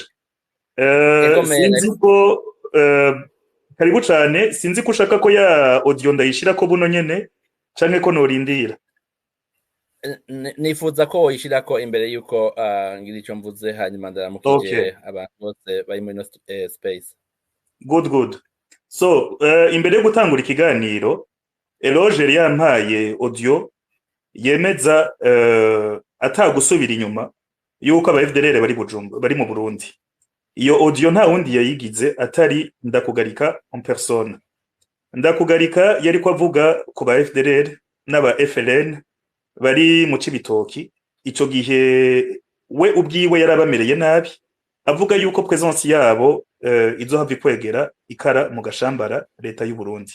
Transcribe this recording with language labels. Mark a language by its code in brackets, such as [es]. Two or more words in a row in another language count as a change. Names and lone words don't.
[rn] Sinzi ko karibu cane, sinzi ko ushaka ko ya audio ndayishira ko buno nyene canke ko norindira. Nifuza ko woyishirako imbere yuko ngira ico mvuze, hanyuma ndaramukije abantu bose bari muri space. [en] Good. [rn] So imbere yo gutangura ikiganiro, Eloge yari yampaye audio yemeza atagusubira inyuma yuko aba FDLR bari mu Burundi. Iyo audio nta wundi yayigize atari Ndakugarika [fr] en personne. [rn] Ndakugarika yari ko avuga ku ba FDLR n'aba FLN bari mu Cibitoki. Ico gihe we ubwiwe yarabamereye nabi, avuga yuko presence yabo izohava ikwegera ikara mu gashambara leta y'u Burundi.